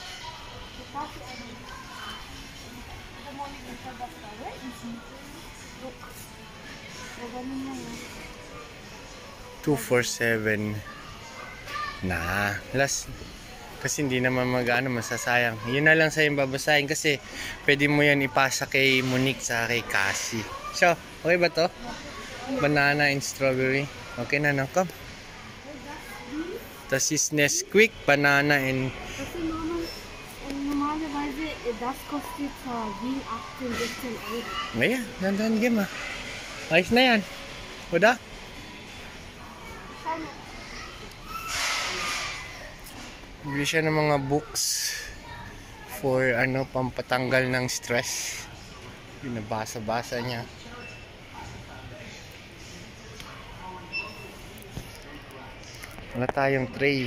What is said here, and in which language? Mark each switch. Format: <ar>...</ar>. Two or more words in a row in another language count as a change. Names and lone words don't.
<tl>$247 na last kasi hindi naman mag-ano masasayang. Yun na lang sa yung babasahin kasi pwede mo yan ipasa kay Monique sa kay Cassie. So, okay ba to?</tl> <en>Banana and strawberry.</en> <tl>Okay na, no? Come.</tl> <de>Das ist Nesquik,</de> <en>Banana and...</en> <de>Kasi normalerweise, das kostet wie 18, 16 Euro.</de> <tl>Ayan, nandan game ah. Ayos na yan. Uda? Bili siya ng mga books for ano, pampatanggal ng stress. Binabasa-basa niya. Wala tayong tray.</tl>